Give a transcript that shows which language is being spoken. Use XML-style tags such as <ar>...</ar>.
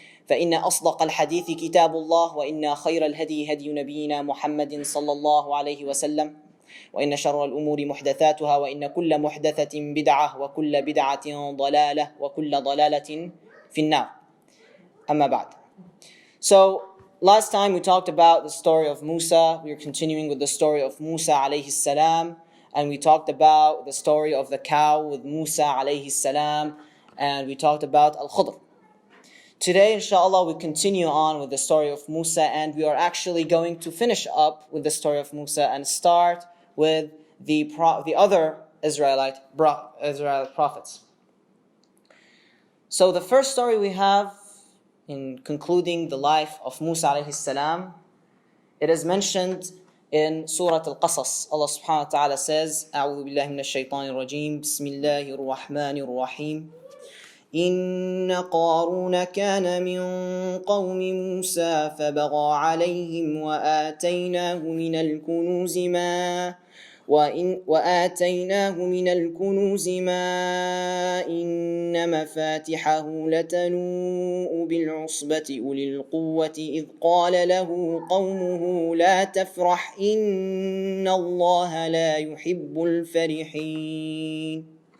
<ar>فإن أصدق الحديث كتاب الله وإن خير الهدي هدي نبينا محمد صلى الله عليه وسلم وإن شر الأمور محدثاتها وإن كل محدثة بدعة وكل بدعة ضلالة وكل ضلالة في النار. Amma ba'd.</ar> <en>So last time we talked about the story of Musa. We are continuing with the story of Musa alayhi salam, and we talked about the story of the cow with Musa alayhi salam, and we talked about Al-Khudr. Today, inshallah, we continue on with the story of Musa, and we are actually going to finish up with the story of Musa and start with the other Israelite prophets. So the first story we have in concluding the life of Musa alayhi salam, it is mentioned in Surah Al-Qasas. Allah subhanahu wa ta'ala says,</en> <ar>أعوذ بالله من الشيطان الرجيم بسم الله الرحمن الرحيم إن قارون كان من قوم موسى فبغى عليهم وآتيناه من الكنوز ما إن مفاتحه لتنوء بالعصبة أولي القوة إذ قال له قومه لا تفرح إن الله لا يحب الفرحين</ar>